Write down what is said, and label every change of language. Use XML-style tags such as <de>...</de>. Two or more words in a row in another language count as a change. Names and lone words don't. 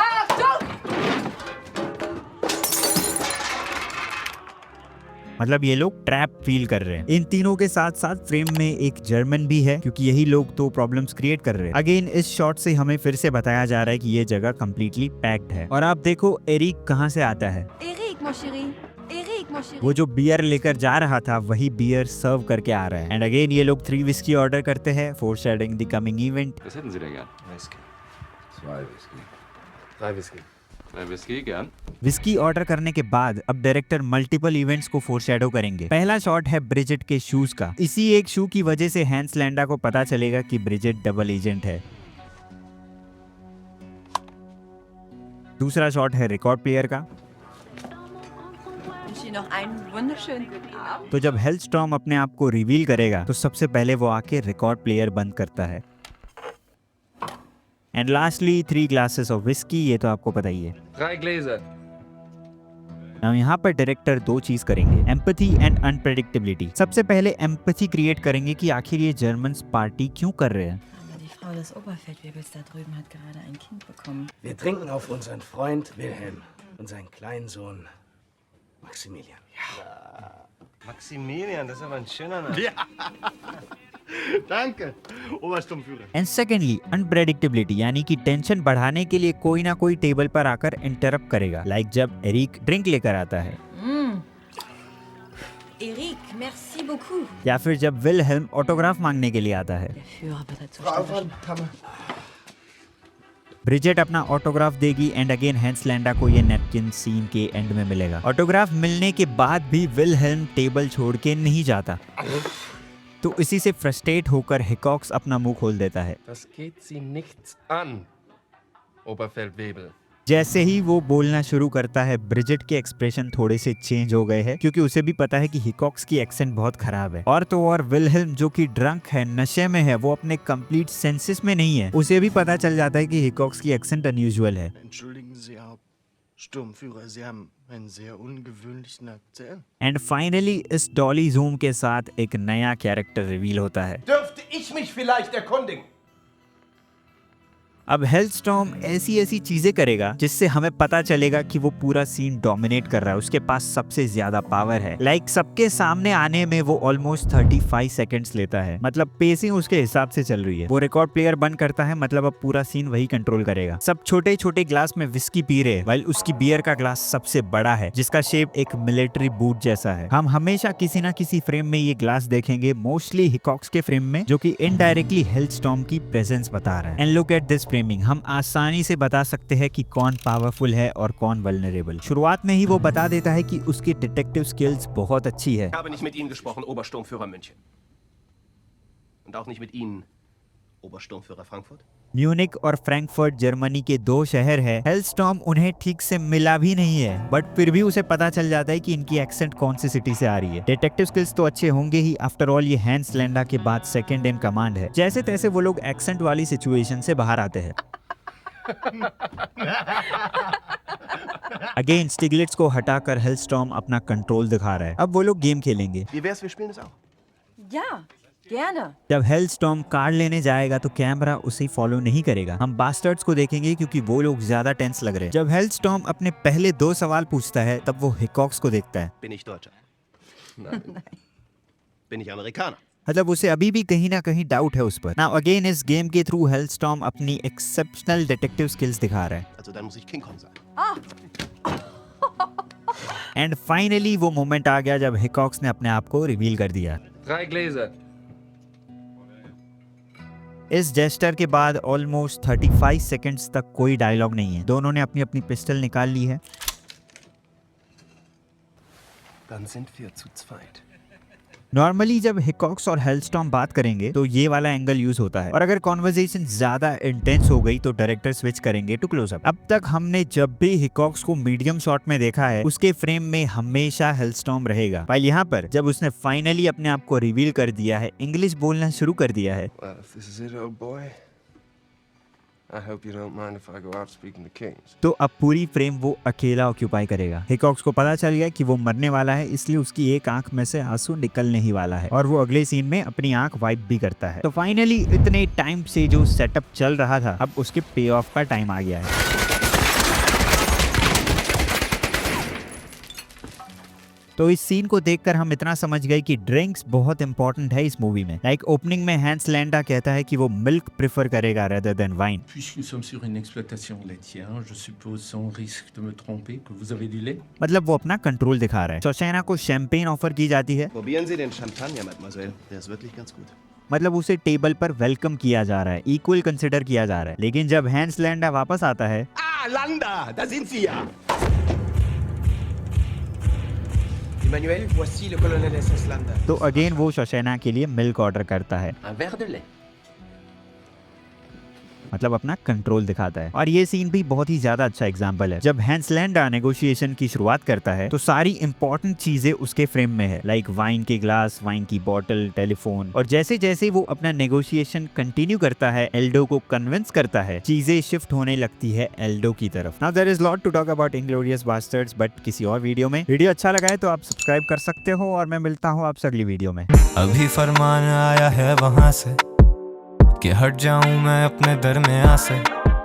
<hi>मतलब ये लोग</hi> <en>trap feel</en> <hi>कर रहे हैं। इन तीनों के साथ साथ फ्रेम में एक जर्मन भी है क्योंकि यही लोग तो</hi> <en>problems create</en> <hi>कर रहे हैं। अगेन इस शॉट से हमें फिर से बताया जा रहा है कि ये जगह</hi> <en>completely packed</en> <hi>है। और आप देखो एरिक कहाँ से आता है।</hi> <fr>Eric, mon chéri. Eric, mon chéri.</fr> <hi>वो जो बियर लेकर जा रहा था वही</hi> <en>beer serve</en> <hi>करके आ रहा है।</hi> <en>and again</en> <hi>ये लोग 3</hi> <en>whisky order</en> <hi>करते हैं,</hi> <en>foreshadowing the coming event.</en> <de>Was hätten Sie denn gern? Whisky. 2 Whisky. 3 Whisky. 2 Whisky, gern.</de> <en>whisky order</en> <hi>करने के बाद अब</hi> <en>director multiple events</en> <hi>को फोरशैडो करेंगे। पहला शॉट है ब्रिजेट के शूज का। इसी एक शू की वजह से हैंस लैंडा को पता चलेगा कि ब्रिजेट</hi> <en>double agent</en> <hi>है। दूसरा शॉट है</hi> <en>record player</en> <hi>का।</hi> <de>Ich wünsche Ihnen noch einen wunderschönen guten Abend.</de> <hi>तो जब हेल्स्टॉर्म अपने आप को रिवील करेगा तो सबसे पहले वो आके</hi> <en>record player</en> <hi>बंद करता है।</hi> <en>and lastly 3 glasses of whisky,</en> <hi>ये तो आपको पता ही है।</hi> <de>3 Gläser.</de> <hi>अब यहाँ पर डायरेक्टर 2 चीज करेंगे,</hi> <en>empathy and unpredictability.</en> <hi>सबसे पहले</hi> <en>empathy create</en> <hi>करेंगे कि आखिर ये</hi> <en>Germans party</en> <hi>क्यों कर रहे हैं।</hi> <de>Die Frau des Oberfeldwebels da drüben hat gerade ein Kind bekommen. Wir trinken auf unseren Freund Wilhelm und seinen kleinen Sohn Maximilian. Maximilian, das ist aber ein schöner Name. Danke, Obersturmführer.</de> <en>and secondly unpredictability,</en> <hi>यानी कि टेंशन बढ़ाने के लिए कोई ना कोई टेबल पर आकर इंटरप्ट करेगा। लाइक जब एरिक ड्रिंक लेकर आता है</hi> <fr>Eric, merci beaucoup.</fr> <hi>या फिर जब विलहेल्म ऑटोग्राफ मांगने के लिए आता है।</hi> <de>Der Führer wird dazu stimmen.</de> <hi>ब्रिजेट अपना ऑटोग्राफ देगी</hi> <en>and again</en> <hi>हैंस लैंडा को ये</hi> <en>napkin scene</en> <hi>के एंड में मिलेगा। ऑटोग्राफ मिलने के बाद भी विलहेल्म टेबल छोड़ के नहीं जाता। तो इसी से फ्रस्ट्रेट होकर हिकॉक्स अपना मुंह खोल देता है।</hi> <de>Das geht Sie nichts an, Oberfeldwebel.</de> <hi>जैसे ही वो बोलना शुरू करता है ब्रिजेट के एक्सप्रेशन थोड़े से चेंज हो गए हैं क्योंकि उसे भी पता है कि हिकॉक्स की एक्सेंट बहुत खराब है। और तो और विलहेल्म जो कि ड्रंक है, नशे में है, वो अपने</hi> <en>complete senses</en> <hi>में नहीं है। उसे भी पता चल जाता है कि हिकॉक्स की</hi> <en>accent unusual</en> <hi>है।</hi> <de>Entschuldigen Sie, Sturmführer, Sie haben einen sehr ungewöhnlichen Akzent.</de> <en>and finally</en> <hi>इस</hi> <en>dolly zoom</en> <hi>के साथ एक नया</hi> <en>character reveal</en> <hi>होता है।</hi> <de>Dürfte ich mich vielleicht erkundigen?</de> <hi>अब हेल्स्टॉर्म ऐसी ऐसी चीजें करेगा जिससे हमें पता चलेगा कि वो पूरा</hi> <en>scene dominate</en> <hi>कर रहा है, उसके पास सबसे ज्यादा पावर है। लाइक सबके सामने आने में वो</hi> <en>almost 35 seconds</en> <hi>लेता है। मतलब पेसिंग उसके हिसाब से चल रही है। वो</hi> <en>record player</en> <hi>बंद करता है, मतलब अब पूरा सीन वही कंट्रोल करेगा। सब छोटे छोटे ग्लास में विस्की पी रहे हैं, वाइल उसकी बियर का ग्लास सबसे बड़ा है जिसका शेप एक</hi> <en>military boot</en> <hi>जैसा है। हम हमेशा किसी ना किसी फ्रेम में ये ग्लास देखेंगे, मोस्टली हिकॉक्स के फ्रेम में, जो कि इनडायरेक्टली हेल्स्टॉर्म की प्रेजेंस बता रहा है।</hi> <en>and look at this framing,</en> <hi>हम आसानी से बता सकते हैं कि कौन पावरफुल है और कौन वल्नरेबल। शुरुआत में ही वो बता देता है कि उसकी</hi> <en>detective skills</en> <hi>बहुत अच्छी है।</hi> <de>Ich habe nicht mit Ihnen gesprochen, Obersturmführer München. Und auch nicht mit Ihnen, Obersturmführer Frankfurt?</de> <hi>म्यूनिक और फ्रैंकफर्ट जर्मनी के 2 शहर है। हेलस्टॉर्म उन्हें ठीक से मिला भी नहीं है, बट फिर भी उसे पता चल जाता है कि इनकी एक्सेंट कौन सी सिटी से आ रही है।</hi> <en>detective skills</en> <hi>तो अच्छे होंगे ही,</hi> <en>after all</en> <hi>ये हैंस लैंडा के बाद</hi> <en>second in command</en> <hi>है। जैसे तैसे वो लोग एक्सेंट वाली सिचुएशन से बाहर आते हैं। अगेन स्टिग्लिट्स को हटाकर हेलस्टॉर्म अपना कंट्रोल दिखा रहा है। अब वो लोग गेम खेलेंगे।</hi> <de>Wie wär's, wir spielen es auch? Ja, gerne.</de> <hi>जब हेलस्टॉर्म कार लेने जाएगा तो कैमरा उसे फॉलो नहीं करेगा। हम बास्टर्ड्स को देखेंगे क्योंकि वो लोग ज्यादा टेंस लग रहे हैं। जब हेलस्टॉर्म अपने पहले 2 सवाल पूछता है तब वो हिकॉक्स को देखता है।</hi> <de>Bin ich Deutscher? Nein. Bin ich Amerikaner?</de> <hi>मतलब उसे अभी भी कहीं ना कहीं डाउट है उस पर।</hi> <en>now again</en> <hi>इस गेम के थ्रू हेलस्टॉर्म अपनी</hi> <en>exceptional detective skills</en> <hi>दिखा रहा है।</hi> <de>Also dann muss ich King Kong sein.</de> <hi>एंड फाइनली वो मोमेंट आ गया जब हिकॉक्स ने अपने आप को रिवील कर दिया।</hi> <de>3 Gläser.</de> <hi>इस जेस्टर के बाद</hi> <en>almost 35 seconds</en> <hi>तक कोई डायलॉग नहीं है। दोनों ने अपनी अपनी पिस्टल निकाल ली है।</hi> <de>Dann sind wir zu zweit.</de> <hi>नॉर्मली जब हिकॉक्स और हेलस्टॉर्म बात करेंगे तो ये वाला</hi> <en>angle use</en> <hi>होता है, और अगर कॉन्वर्सेशन ज्यादा इंटेंस हो गई तो</hi> <en>director switch</en> <hi>करेंगे</hi> <en>to closeup.</en> <hi>अब तक हमने जब भी हिकॉक्स को</hi> <en>medium shot</en> <hi>में देखा है उसके फ्रेम में हमेशा हेलस्टॉर्म रहेगा। पर यहाँ पर जब उसने फाइनली अपने आप को रिवील कर दिया है, इंग्लिश बोलना शुरू कर दिया है,</hi> <en>Well, if this is it, old boy, I hope you don't mind if I go out speaking to kings.</en> <hi>तो अब पूरी फ्रेम वो अकेला ऑक्यूपाई करेगा। हिकॉक्स को पता चल गया कि वो मरने वाला है, इसलिए उसकी एक आंख में से आंसू निकलने ही वाला है, और वो अगले सीन में अपनी आंख वाइप भी करता है। तो फाइनली इतने टाइम से जो सेटअप चल रहा था अब उसके</hi> <en>pay off</en> <hi>का टाइम आ गया है। तो इस सीन को देखकर हम इतना समझ गए कि ड्रिंक्स बहुत इंपॉर्टेंट है इस मूवी में।</hi> <en>like opening</en> <hi>में हैंस लैंडा कहता है कि वो</hi> <en>milk prefer</en> <hi>करेगा</hi> <en>rather than wine.</en> <fr>Puisque nous sommes sur une exploitation laitière, je suppose sans risque de me tromper que vous avez du lait?</fr> <hi>मतलब वो अपना कंट्रोल दिखा रहा है। शोशैना को</hi> <en>champagne offer</en> <hi>की जाती है।</hi> <de>Probieren Sie den Champagner, Mademoiselle. Der ist wirklich ganz gut.</de> <hi>मतलब उसे टेबल पर वेलकम किया जा रहा है,</hi> <en>equal consider</en> <hi>किया जा रहा है। लेकिन जब हैंस लैंडा वापस आता है,</hi> <de>Ah, Landa, da sind Sie ja.</de> <fr>Emmanuel, voici le colonel SS Landa.</fr> <hi>तो अगेन वो शोशैना के लिए</hi> <en>milk order</en> <hi>करता है।</hi> <fr>Un verre de lait.</fr> <hi>मतलब अपना कंट्रोल दिखाता है। और ये सीन भी बहुत ही ज्यादा अच्छा एग्जांपल है। जब हैंस लैंडा नेगोशिएशन की शुरुआत करता है तो सारी इंपॉर्टेंट चीजें उसके फ्रेम में है,</hi> <en>like wine</en> <hi>के ग्लास, वाइन की बोतल, टेलीफोन। और जैसे जैसे वो अपना</hi> <en>negotiation continue</en> <hi>करता है, एल्डो को कन्विंस करता है, चीजें शिफ्ट होने लगती है एल्डो की तरफ।</hi> <en>Now there is lot to talk about Inglourious Basterds, but</en> <hi>किसी और वीडियो में। वीडियो अच्छा लगा है तो आप सब्सक्राइब कर सकते हो, और मैं मिलता हूँ आपसे अगली वीडियो में। अभी फरमान आया है वहां से कि हट जाऊं मैं अपने दरमियां से।</hi>